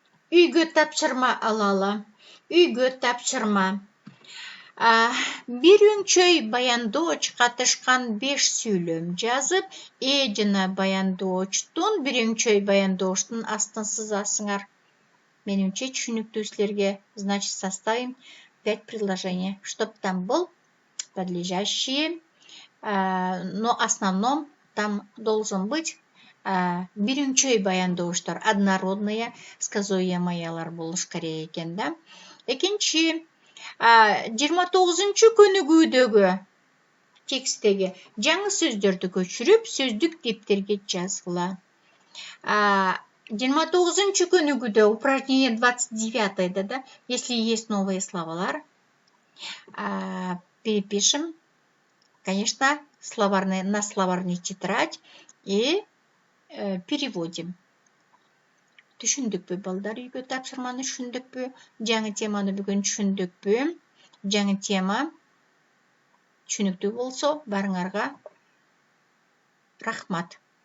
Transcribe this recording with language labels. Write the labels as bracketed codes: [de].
[ky] Үйгө тапшырма алалы. Үйгө тапшырма. Биринчөй баяндооч катышкан 5 сүйлөм жазып, жана баяндоочтун, биринчөй баяндоочтун астын сызасыңар. Менимче түшүнүктүү силерге. [ru] Значит, составим 5 предложений, чтоб там был подлежащий, но основном там должен быть [ky] биринчөй баяндоочтор, [ru] однородные сказуемыялар [ky] болуш керек экен да. Экинчи, 29-чу көнүгүүдөгү текстеги жаңы сөздөрдү көчүрүп, сөздүк дептерге жазгыла. 29-чу көнүгүүдө [ru] упражнение 29-да, да, если есть новые словарь, перепишем, конечно, на словарный тетрадь и переводим. [ky] Түшүндүкпү балдар, үйгө тапшырманы түшүндүкпү? Жаңы теманы бүгүн түшүндүкпү? Жаңы тема түшүнүктүү болсо, барыңарга рахмат.